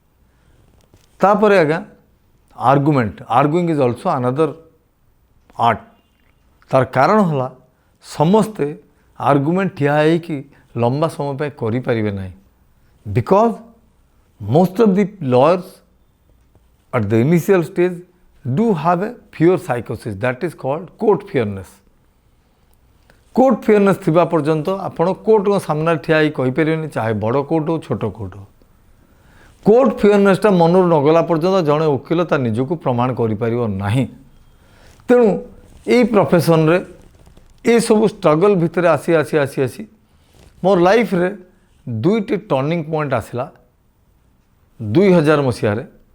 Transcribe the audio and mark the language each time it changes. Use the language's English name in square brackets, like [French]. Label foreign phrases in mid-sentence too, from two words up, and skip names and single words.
[Odia] ତାପରେ ଆଜ୍ଞା ଆର୍ଗୁମେଣ୍ଟ। [English] arguing is also another art. [Odia] ତାର କାରଣ ହେଲା ସମସ୍ତେ ଆର୍ଗୁମେଣ୍ଟ ଠିଆ ହେଇକି ଲମ୍ବା ସମୟ ପାଇଁ କରିପାରିବେ ନାହିଁ। [English] because most of the lawyers at the initial stage do have a fear psychosis that is called court fearness. court fearness [Odia] ଥିବା ପର୍ଯ୍ୟନ୍ତ ଆପଣ କୋର୍ଟଙ୍କ ସାମ୍ନାରେ ଠିଆ ହେଇ କହିପାରିବେନି, ଚାହେ ବଡ଼ କୋର୍ଟ ହେଉ ଛୋଟ କୋର୍ଟ ହେଉ। [English] court fearnessଟା [Odia] ମନରୁ ନଗଲା ପର୍ଯ୍ୟନ୍ତ ଜଣେ ଓକିଲ ତା ନିଜକୁ ପ୍ରମାଣ କରିପାରିବ ନାହିଁ। ତେଣୁ ଏଇ ପ୍ରଫେସନରେ ଏସବୁ ଷ୍ଟ୍ରଗଲ୍ ଭିତରେ ଆସି ମୋର ଲାଇଫ୍ରେ 2ଟି [English] turning point [Odia] ଆସିଲା 2000 ମସିହାରେ।